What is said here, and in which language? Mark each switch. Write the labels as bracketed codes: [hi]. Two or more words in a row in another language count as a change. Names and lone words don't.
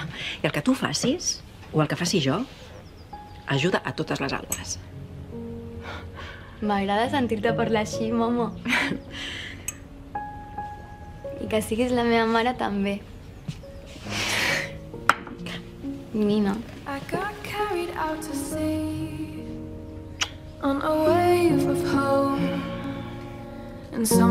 [ca] I el que tu facis, o el que faci jo, ajuda a totes les altres. M'agrada sentir-te parlar així, mama. I que siguis la meva mare també. Nina. [en] I got carried out to sea on a wave of hope and some